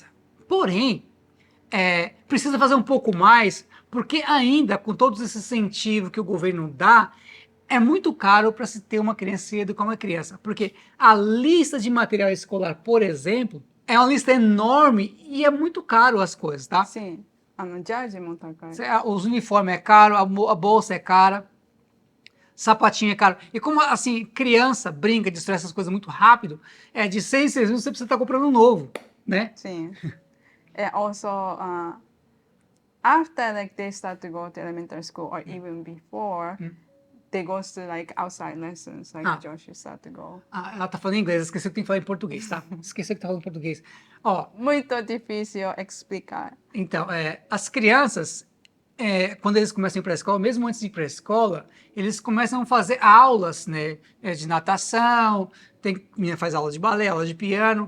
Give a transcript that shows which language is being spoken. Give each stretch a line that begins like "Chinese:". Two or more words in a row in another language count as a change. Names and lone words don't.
Portuguese: Porém, precisa fazer um pouco mais, porque ainda, com todos esses incentivos que o governo dá, é muito caro para se ter uma criança e educar uma criança. Porque a lista de material escolar, por exemplo, é uma lista enorme e é muito caro as coisas, tá? Sim.
Japanese: ジャージも高い。
Portuguese: Os uniformes é caro, a bolsa é cara, sapatinho é caro. E como, assim, criança brinca, destrói essas coisas muito rápido, de 6 em 6 meses você precisa estar comprando um novo, né? Sim.
English: Also, after like they start to go to elementary school or even before, they go to like outside lessons, like Josh start to go.
Portuguese: Ela tá falando em inglês, esqueceu que tem que falar em português, tá? Esqueceu que tá falando em português. Ó, Muito difícil explicar. então, as crianças, quando eles começam a ir para a escola, mesmo antes de ir para a escola, eles começam a fazer aulas, né? De natação, menina faz aula de balé, aula de piano,